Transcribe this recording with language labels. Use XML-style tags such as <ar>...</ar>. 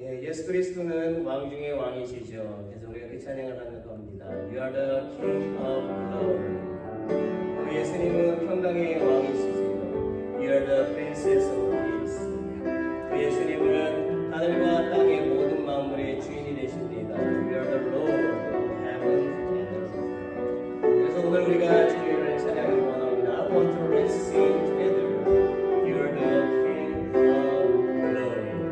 <ko>예수 그리스도는 왕 중의 왕이시죠. 그래서 우리가 그 찬양을 하는 겁니다.</ko> <en>You are the King of Glory.</en> <ko>우리 예수님은 평강의 왕이시죠.</ko> <en>You are the Princess of Peace.</en> <ko>우리 예수님은 하늘과 땅의 모든 만물의 주인이 되십니다.</ko> <en>You are the Lord of Heaven and Earth.</en> <ko>그래서 오늘 우리가 주님을 찬양하기 원합니다.</ko> <en>I want to let's sing together. You are the King of Glory.</en>